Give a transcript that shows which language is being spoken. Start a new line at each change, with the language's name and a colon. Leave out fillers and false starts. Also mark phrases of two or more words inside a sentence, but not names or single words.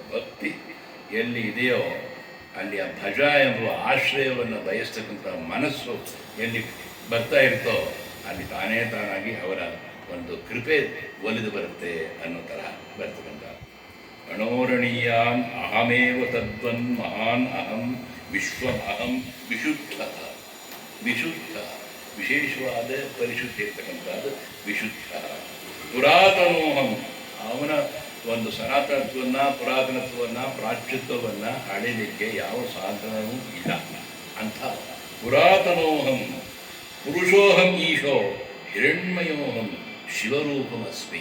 Kannada: ಭಕ್ತಿ ಎಲ್ಲಿ ಇದೆಯೋ ಅಲ್ಲಿ ಆ ಭಜ ಎಂಬ ಆಶ್ರಯವನ್ನು ಬಯಸ್ತಕ್ಕಂಥ ಮನಸ್ಸು ಎಲ್ಲಿ ಬರ್ತಾ ಇರ್ತೋ ಅಲ್ಲಿ ತಾನೇ ತಾನಾಗಿ ಅವರ ಒಂದು ಕೃಪೆ ಒಲಿದು ಬರುತ್ತೆ ಅನ್ನೋ ತರಹ ಬರ್ತಕ್ಕಂಥ.
Sanskrit: ಅಣೋರಣೀಯಾನ್ ಅಹಮೇವ ತದ್ವನ್ ಮಹಾನ್ ಅಹಂ ವಿಶ್ವಂ ಅಹಂ ವಿಶುದ್ಧ.
Kannada: ವಿಶುದ್ಧ ವಿಶೇಷವಾದ ಪರಿಶುದ್ಧಿ ಇರ್ತಕ್ಕಂಥದ್ದು ವಿಶುದ್ಧ. ಪುರಾತನೋಹಂ ಅವನ ಒಂದು ಸನಾತನತ್ವವನ್ನು, ಪುರಾತನತ್ವವನ್ನು, ಪ್ರಾಚ್ಯತ್ವವನ್ನು ಅಳಿಲಿಕ್ಕೆ ಯಾವ ಸಾಧನವೂ ಇಲ್ಲ.
Sanskrit: ಅಂಥ ಪುರಾತನೋಹಂ ಪುರುಷೋಹಂ ಈಶೋ ಹಿರಣ್ಮಯೋಹಂ ಶಿವರೂಪಮಸ್ಮಿ.